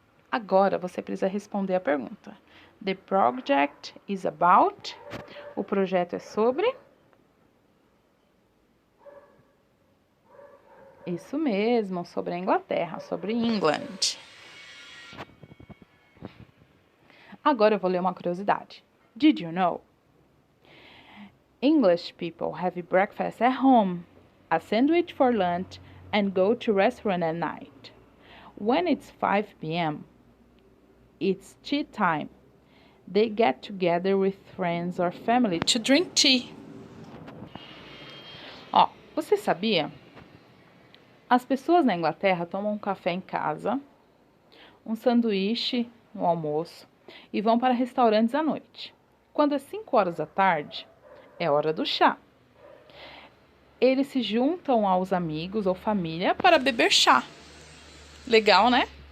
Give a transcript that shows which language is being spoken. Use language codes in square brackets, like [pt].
[pt] Agora você precisa responder a pergunta. [en] The project is about. [pt] O projeto é sobre. Isso mesmo, sobre a Inglaterra, sobre England. Agora eu vou ler uma curiosidade. [en] Did you know? English people have breakfast at home, a sandwich for lunch, and go to restaurant at night. When it's 5 p.m., it's tea time. They get together with friends or family to drink tea. [pt] Ó, você sabia? As pessoas na Inglaterra tomam um café em casa, um sanduíche no almoço e vão para restaurantes à noite. Quando é 5 horas da tarde, é hora do chá. Eles se juntam aos amigos ou família para beber chá. Legal, né?